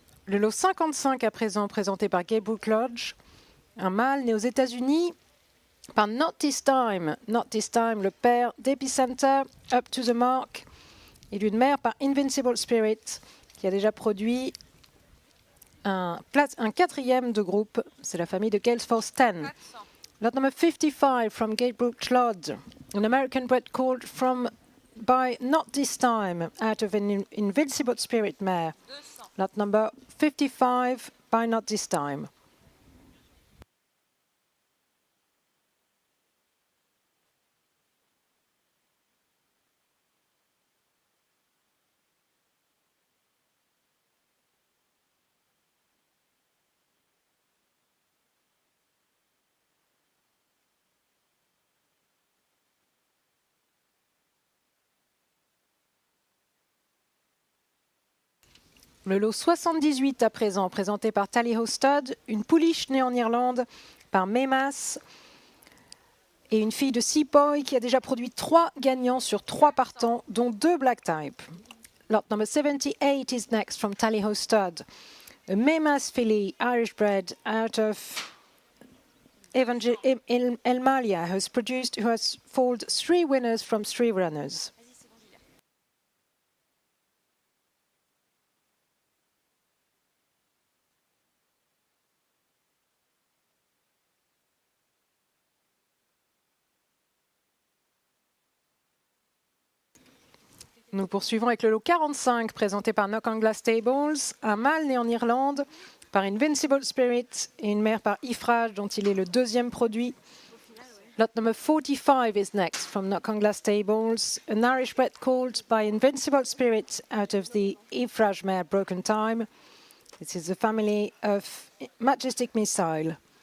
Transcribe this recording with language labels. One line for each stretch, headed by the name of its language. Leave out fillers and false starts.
French: Le lot 55 à présent, présenté par Gabriel Lodge, un mâle né aux États-Unis par Not This Time. Not This Time, le père d'Epicenter, Up to the Mark, et d'une mère par Invincible Spirit, qui a déjà produit un 4e de groupe. C'est la famille de Gales Force 10. 400.
English: Lot number 55 from Gabriel Lodge, an American bred called by Not This Time, out of an Invincible Spirit mare. 200. Lot number 55 by Not This Time.
French: Le lot 78 à présent, présenté par Tally Stud, une pouliche née en Irlande par Memas et une fille de Seapoy qui a déjà produit 3 gagnants sur 3 partants, dont 2 black type.
English: Lot number 78 is next from Tally Stud, a Memas filly, Irish bred out of Elmalia, who has foaled 3 winners from 3 runners.
French: Vas-y, c'est bon, j'y vais. Nous poursuivons avec le lot 45 présenté par Knockangla Stables, un mâle né en Irlande par Invincible Spirit et une mère par Ifrage dont il est le 2e produit.
English: Lot number 45 is next from Knockangla Stables, an Irish bred called by Invincible Spirit out of the Ifrage mare Broken Time. This is the family of Majestic Missile.